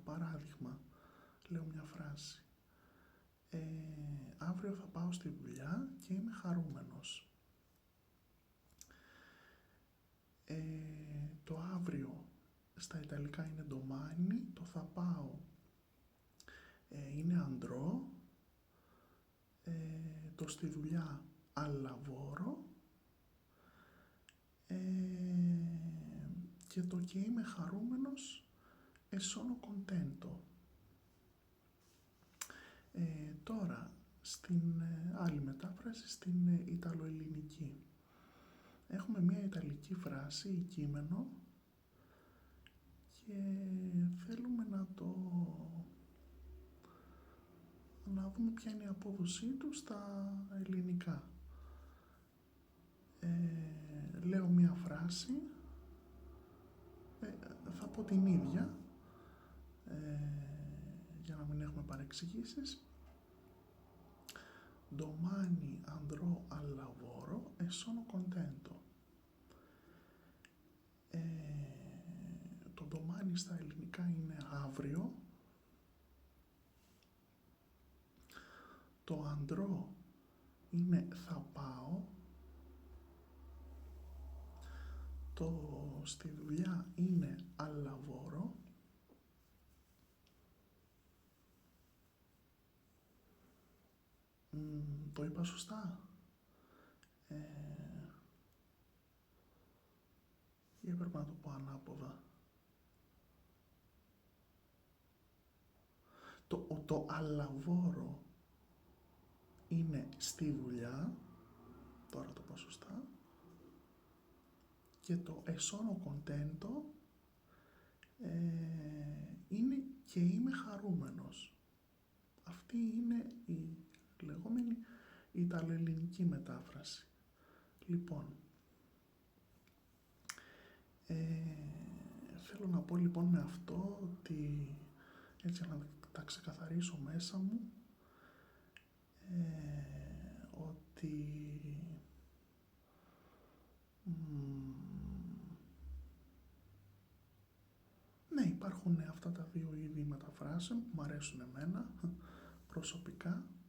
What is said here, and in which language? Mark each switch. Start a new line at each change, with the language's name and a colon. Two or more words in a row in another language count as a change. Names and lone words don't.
Greek: Παράδειγμα, λέω μια φράση. Αύριο θα πάω στη δουλειά και είμαι χαρούμενος. Το αύριο στα ιταλικά είναι domani, το θα πάω είναι andrò, το στη δουλειά
Italian: al lavoro
Greek: και το και είμαι χαρούμενος
Italian: sono contento.
Greek: Τώρα, στην άλλη μετάφραση, στην ιταλοελληνική. Έχουμε μια ιταλική φράση ή κείμενο και θέλουμε να δούμε ποια είναι η απόδοσή του στα ελληνικά. Λέω μια φράση, θα πω την ίδια, για να μην έχουμε παρεξηγήσεις.
Italian: Domani andrò al lavoro e sono contento.
Greek: Το domani στα ελληνικά είναι αύριο. Το andrò είναι θα πάω. Το στη δουλειά είναι
Italian: al lavoro.
Greek: Το είπα σωστά? Ή έπρεπε να το πω ανάποδα? Το
Italian: al lavoro
Greek: είναι στη δουλειά, τώρα το πω σωστά, και το
Italian: sono contento
Greek: είναι και είμαι χαρούμενος. Αυτή είναι η λεγόμενη ιταλοελληνική μετάφραση. Λοιπόν, θέλω να πω λοιπόν με αυτό ότι, έτσι να τα ξεκαθαρίσω μέσα μου, ότι ναι, υπάρχουν αυτά τα δύο είδη μεταφράσεων που μου αρέσουν εμένα προσωπικά.